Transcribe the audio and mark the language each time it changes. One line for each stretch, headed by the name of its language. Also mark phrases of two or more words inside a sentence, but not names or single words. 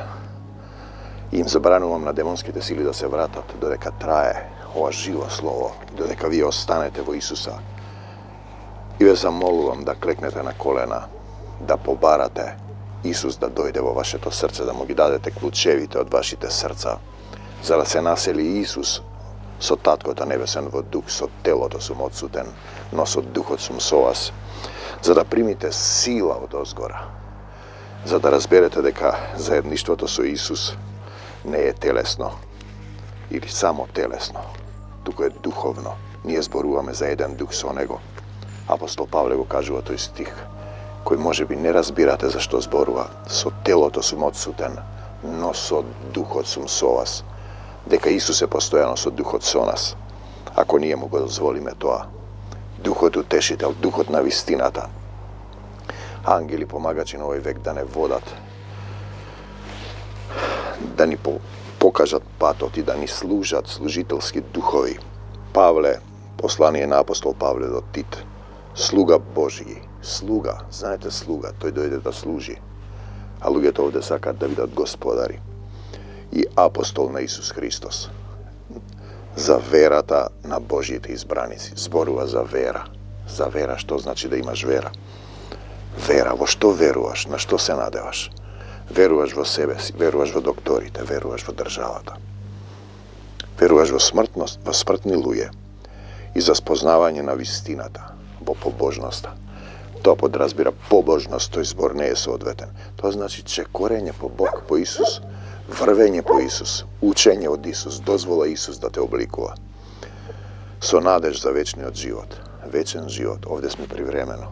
Macedonian: И им забранувам на демонските сили да се вратат, додека трае ова живо слово, додека ви останете во Исуса. И ве замолујем да клекнете на колена, да побарате Исус да дојде во ваше то срце, да му ги дадете клучевите од вашите срца, за да се насели Исус со Татко та небесен во дух, со тело то сум одсутен, но со духот сум со вас, за да примите сила од озгора, за да разберете дека заедништво то со Исус не је телесно или само телесно, туко је духовно, није зборуваме за један дух со него. Апостол Павле го каже о тој стих, који може би не разбирате зашто зборува, со тело то сум одсутен, но со духот сум со вас, дека Исусе постојано со духот со нас, ако није мого дозволиме тоа. Духот утешитељ, духот на вистината, ангели помагачи на овај век да не водат, да ни покажат патот и да ни служат служитељски духови. Павле, послани је на апостол Павле до Тит, слуга Божји, слуга, знате слуга, то је дојде да служи, а луѓе то овдје сакат да видат господари. И апостол на Исус Христос, за верата на Божјите избраници, зборува за вера, што значи да имаш вера. Вера, во што веруваш, на што се надеваш, веруваш во себе, веруваш во докторите, веруваш во државата, веруваш во смртност, во смртни луѓе и за спознавање на вистината, во побожноста. То подразбира побожност, то је збор не је одветен. То значи чекорење по Бог, по Исус, врвење по Исус, учење од Исус, дозвола Исус да те обликује. Со надеж за вечни од живот, вечен живот, овдје смо привремено.